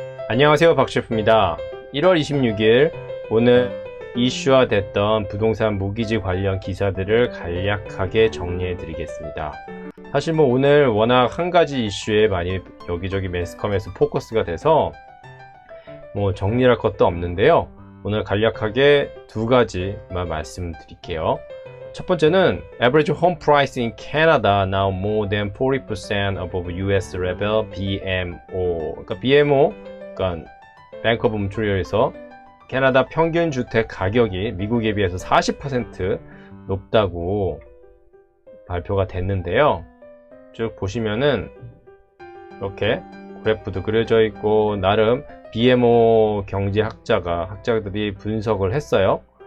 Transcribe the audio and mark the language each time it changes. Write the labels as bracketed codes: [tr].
[ko] 안녕하세요, 박셰프입니다. 1월 26일 오늘 이슈화 됐던 부동산 모기지 관련 기사들을 간략하게 정리해 드리겠습니다. 사실 오늘 워낙 한 가지 이슈에 많이 여기저기 매스컴에서 포커스가 돼서 정리할 것도 없는데요. 오늘 간략하게 두 가지만 말씀드릴게요. 첫 번째는 [en] Average home price in Canada now more than 40% above US level BMO. [ko] 그러니까 BMO, 그러니까 Bank of Montreal에서 캐나다 평균 주택 가격이 미국에 비해서 40% 높다고 발표가 됐는데요. 쭉 보시면은 이렇게 그래프도 그려져 있고 나름 BMO 학자들이 분석을 했어요.